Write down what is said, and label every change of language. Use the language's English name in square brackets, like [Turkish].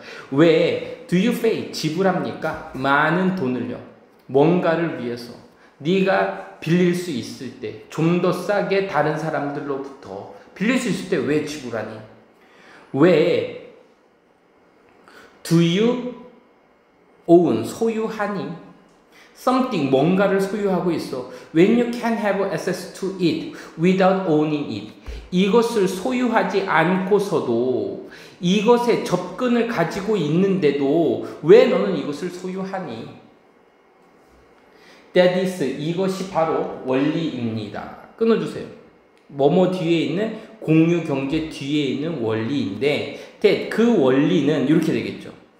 [Korean] 왜 [English] do you pay [Korean] 지불합니까? 많은 돈을요 뭔가를 위해서 네가 빌릴 수 있을 때 좀 더 싸게 다른 사람들로부터 빌릴 수 있을 때 왜 지불하니? 왜 [English] do you own [Korean] 소유하니? something 뭔가를 소유하고 있어. [English] When you can have access to it without owning it. [Korean] 이것을 소유하지 않고서도 이것에 접근을 가지고 있는데도 왜 너는 이것을 소유하니? [English] That is [Korean] 이것이 바로 원리입니다. 끊어주세요. 뭐뭐 뒤에 있는 공유 경제 뒤에 있는 원리인데 that 그 원리는 이렇게 되겠죠.